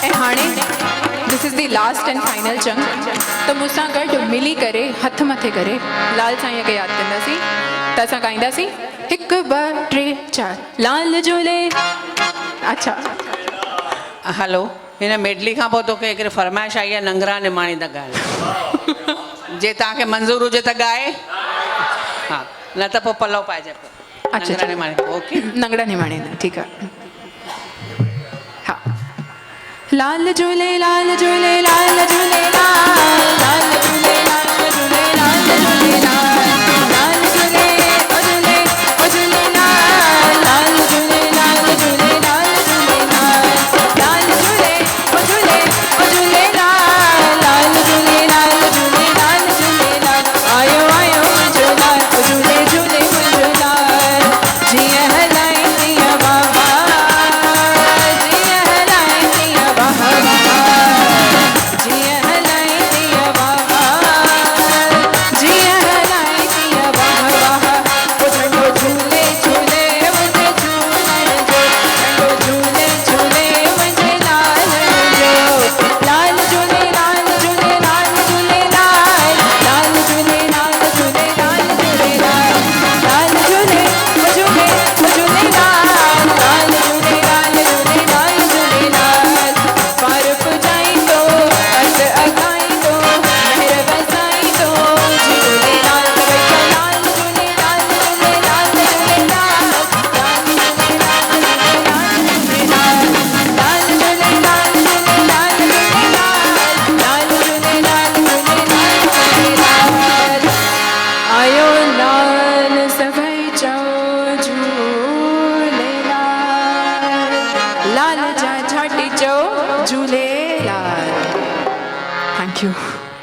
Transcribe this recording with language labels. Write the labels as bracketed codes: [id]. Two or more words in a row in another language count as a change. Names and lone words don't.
[sd] हाणे [en] this is the last and final [sd] चंग, तो मूंसां गॾु मिली करे हथ मथे करे लाल साईंअ खे यादि कंदासीं। त असां ॻाईंदासीं 1 2 3 4 लाल झूले। अच्छा हलो, हिन मेडली खां पोइ तोखे हिकिड़ी फरमाइश आई आहे, नंगरा निमाणी त ॻाए। जे तव्हांखे मंज़ूर हुजे त ॻाए, हा, न त पोइ पलव पाइजे पियो। अच्छा नंगरा निमाणी, ओके। नंगड़ा निमाणी न, ठीकु आहे। हा, लाल झूले लाल झूले लाल झूले लाल, लाल झूले लाल झूले लाल झूले लाल, लाल झूले ओ झूले लाल, लाल झूले लाल झूले लाल झूले लाल, लाल झूले ओ झूले लाल, लाल झूले लाल झूले लाल झूले लाल। आयो आयो मुंहिंजो लाल ओ झूले झूले मुंहिंजो लाल, जीअं हलाईंदी बाबा, जीअं हलाईंदी बाबा, जीअं हलाईंदी बाबा, जीअं हलाईंदी बाबा। ओ झंडो झूले झूले मुंहिंजे झूलण जो, झंडो झूले झूले मुंहिंजे लाल जो, लाल झूले लाल झूले लाल झूले लाल, लाल झूले लाल झूले लाल झूले लाल, लाल झूले ओ झूले लाल, लाल झूले लाल झूले लाल झूले लाल। पार पुॼाईंदो अस अॻाईंदो मेहर वसाईंदो झूले लाल, भैया लाल झूले लाल झूले लाल झूले लाल, लाल झूले लाल झूले लाल झूले लाल, लाल झूले लाल झूले लाल झूले लाल, लाल झूले लाल झूले लाल झूले लाल। आयो लाल सभई चओ झूलेलाल, लाल जा झाटी चओ झूलेलाल। [en] Thank you.